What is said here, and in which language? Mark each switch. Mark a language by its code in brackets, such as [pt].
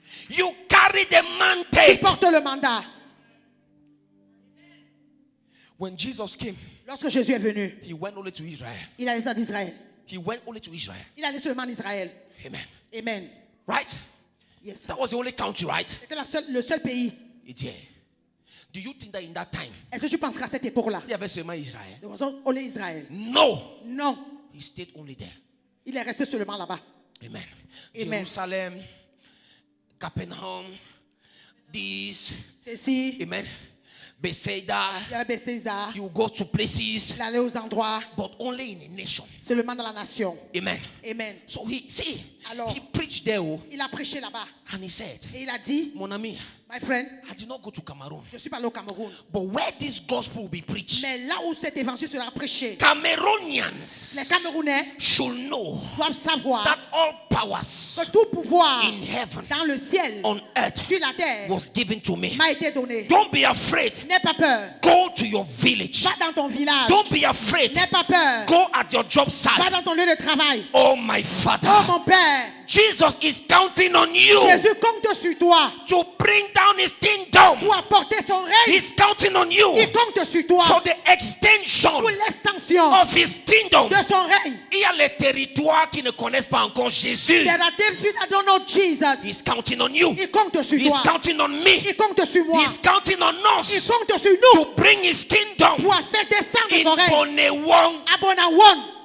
[en] You carry the [fr] Tu [en] mandate. [fr] portes le mandat. [en] When Jesus came, [fr] Lorsque Jésus est venu, [en] he went only to Israel. [fr] il allait en Israël. [en] He went only to Israel. [fr] Il allait seulement en Israël. [en] Amen. [fr] Amen. [en] Right? Yes. That was the only country, right? [fr] C'était le seul pays. [en] It's here. Do you think that in that time, [fr] Est-ce que tu penses qu'à cette époque-là, il y avait seulement Israël? nous avons only Israël? [en] No. [fr] Non. [en] He stayed only there. [fr] Il est resté seulement là-bas. [en] Amen. [fr] Amen. [en] Jerusalem, Capernaum, this, [fr] Ceci, [en] amen, Bethsaida. [fr] il y a Bethesda. [en] You go to places, [fr] Il allait aux endroits, [en] but only in a nation. [fr] seulement dans la nation. [en] Amen. [fr] Amen. [en] So he [fr] Alors, [en] he preached there, [fr] il a prêché là-bas. [en] and he said, [fr] Et il a dit, mon ami, [en] my friend, I did not go to Cameroon, [fr] je suis pas allé au Cameroun. [en] but where this gospel will be preached, [fr] Mais là où cet évangile sera prêché, [en] Cameroonians [fr] les Camerounais [en] should know [fr] doivent savoir [en] that all powers [fr] que tout pouvoir [en] in heaven, [fr] dans le ciel, [en] on earth, [fr] sur la terre, [en] was given to me. [fr] m'a été donné. [en] Don't be afraid. [fr] N'aie pas peur. [en] Go to your village. [fr] Va dans ton village. [en] Don't be afraid. [fr] N'aie pas peur. [en] Go at your job [fr] Va [en] site. [fr] dans ton lieu de travail. [en] Oh my Father, [fr] Oh mon Père, [en] Jesus is counting on you [fr] Jésus compte sur toi [en] to bring down his kingdom. [fr] pour apporter son règne. [en] He's counting on you [fr] Il compte sur toi [en] for the extension [fr] pour l'extension [en] of his kingdom. [fr] de son règne. Il y a les territoires qui ne connaissent pas encore Jésus. [en] There are territories that don't know Jesus. He's counting on you. [fr] Il compte sur [en] He's [fr] toi. [en] counting on me. [fr] Il compte sur moi. [en] He's counting on [fr] Il [en] us [fr] compte sur nous [en] to bring his kingdom [fr] pour faire descendre [en] in [fr] son règne [en] Bonewong. [fr] à Bonawon.